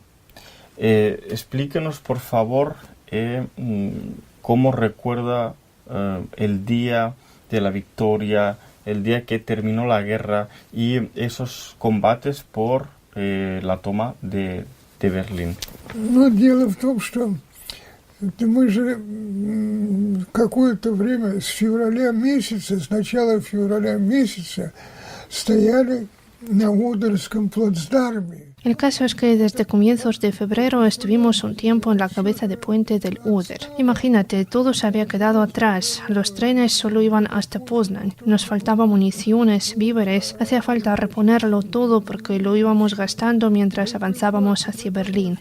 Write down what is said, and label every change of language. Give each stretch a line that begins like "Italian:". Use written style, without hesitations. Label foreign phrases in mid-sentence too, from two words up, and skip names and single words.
Spanish: Explíquenos, por favor, cómo recuerda el día de la victoria, el día que terminó la guerra y esos combates por la toma de Berlín.
Russian: Но дело в том, что мы же какое-то время с февраля месяца, с начала февраля месяца стояли на Одерском плацдарме.
Spanish: El caso es que desde comienzos de febrero estuvimos un tiempo en la cabeza de puente del Oder. Imagínate, todo se había quedado atrás. Los trenes solo iban hasta Poznań. Nos faltaba municiones, víveres. Hacía falta reponerlo todo porque lo íbamos gastando mientras avanzábamos hacia Berlín.